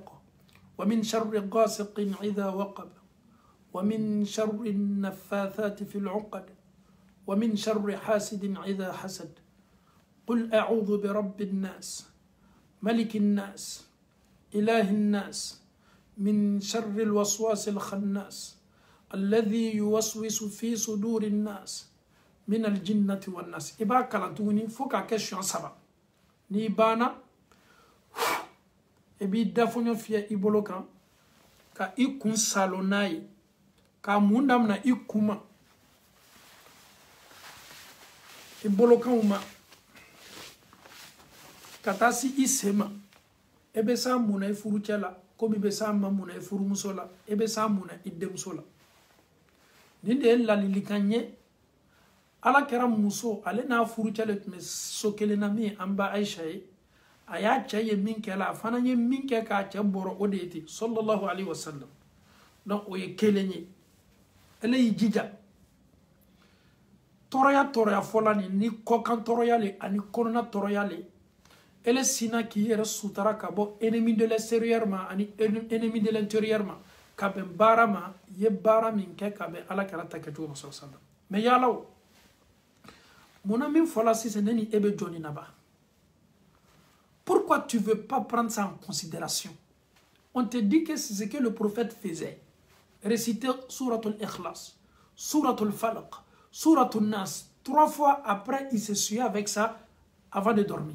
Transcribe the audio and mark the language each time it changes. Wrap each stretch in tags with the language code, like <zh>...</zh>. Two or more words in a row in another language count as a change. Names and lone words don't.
<ar>ومن شر غاسق إذا وقب ومن شر النفاثات في العقد ومن شر حاسد إذا حسد قل أعوذ برب الناس ملك الناس إله الناس من شر الوسواس الخناس الذي يوسوس في صدور الناس من الجنة والناس إبا كالانتوني فوكا كشيون سبا نيبانا</ar> <bm>e b'i dafoɲɔ fiyɛ i bolo kan ka i kun salo n'a ye k'a mun damina i kun ma i bolokanw ma ka taa si i sen ma e bɛ s'a mun na i furucɛ la komi i bɛ s'a ma mun na i furumuso la e bɛ s'a mun na i denmuso la nin de ye ladilikan ye ala kɛra muso ale n'a furucɛ le tun bɛ so kelen na min an ba Ayisa ye a y'a cɛ ye min kɛ la a fana ye min kɛ k'a cɛ bɔrɔ o de ye ten</bm> <ar>صلى الله عليه وسلم</ar> <bm>donc o ye kelen ye ele y'i jija tɔɔrɔya fɔla nin ni kɔkan tɔɔrɔya le ani kɔnɔna tɔɔrɔya le ele sina k'i yɛrɛ sutara ka bɔ</bm> <fr>ennemi de l'extérieur</fr> <bm>ma ani</bm> <fr>ennemi de l'intérieur</fr> <bm>ma ka bɛn baara ma ye baara min kɛ ka bɛn ala kɛra ta kɛcogo ma</bm> <ar>صلى الله عليه وسلم</ar> <bm>mais yala o munna min fɔla sisan ne ni e bɛ jɔ nin na ba</bm> <fr>pourquoi tu veux pas prendre ça en considération on te dit que c'est ce que le prophète faisait réciter Suratul Ikhlas Suratul Falaq Suratul Nas 3 fois après il s'essuyait avec ça avant de dormir.</fr>